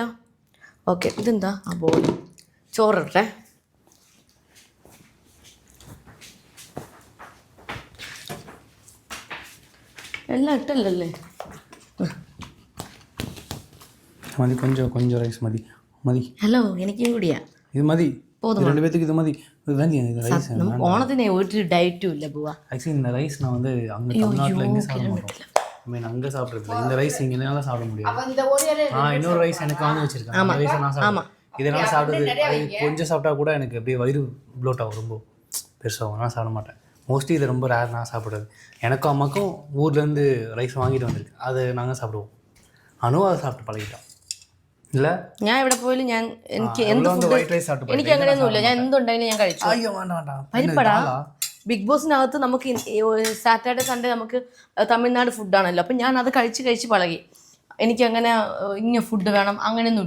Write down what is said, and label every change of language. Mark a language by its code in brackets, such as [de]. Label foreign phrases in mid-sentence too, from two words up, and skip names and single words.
[ml] ഓക്കെ, ഇതെന്താ? ആ ബോളി ചോറിട്ടെ. എല്ലാം ഇട്ടല്ലേ? മതി, കൊഞ്ചം റൈസ് മതി. ഹലോ, എനിക്കും കൂടിയാ ഇത് മതി. [ta] ரெண்டு பேத்துக்கு இது மாதிரி [ml] ഓണത്തിന് ഒരു ഡയറ്റും ഇല്ല പോവാ. [ta] ஆக்சுவலி இந்த ரைஸ் நான் வந்து அங்க தமிழ்நாட்டுல எங்க சாப்பிட மாட்டோம். அங்க சாப்பிடுறது இந்த ரைஸ் இங்கனால சாப்பிட முடியாது. இன்னொரு ரைஸ் எனக்கு வாங்கி வச்சிருக்கேன். அந்த ரைஸ் நான் சாப்பிடுவேன். இதனால சாப்பிடுறது கொஞ்சம் சாப்பிட்டா கூட எனக்கு அப்படியே வயிறு ப்ளோட் ஆகும், ரொம்ப பெருசாகும். நான் சாப்பிட மாட்டேன். மோஸ்ட்லி இது ரொம்ப ரேர் நான் சாப்பிடுறது. எனக்கும் அம்மாக்கும் ஊர்லேருந்து ரைஸ் வாங்கிட்டு வந்திருக்கு, அது நாங்கள் சாப்பிடுவோம். அனுவும் அதை சாப்பிட்டு பழகிட்டா. [ml] ഇല്ല, ഞാൻ എവിടെ പോയാലും എനിക്ക് അങ്ങനെയൊന്നുമില്ല. ഞാൻ എന്തുണ്ടെങ്കിലും ഞാൻ കഴിച്ചു. പരിപ്പടാ ബിഗ് ബോസിനകത്ത് നമുക്ക് [en] Saturday Sunday [ml] നമുക്ക് തമിഴ്നാട് ഫുഡാണല്ലോ. അപ്പം ഞാൻ അത് കഴിച്ച് പഴകി. എനിക്ക് അങ്ങനെ ഇന്ന ഫുഡ് വേണം അങ്ങനെയൊന്നുമില്ല.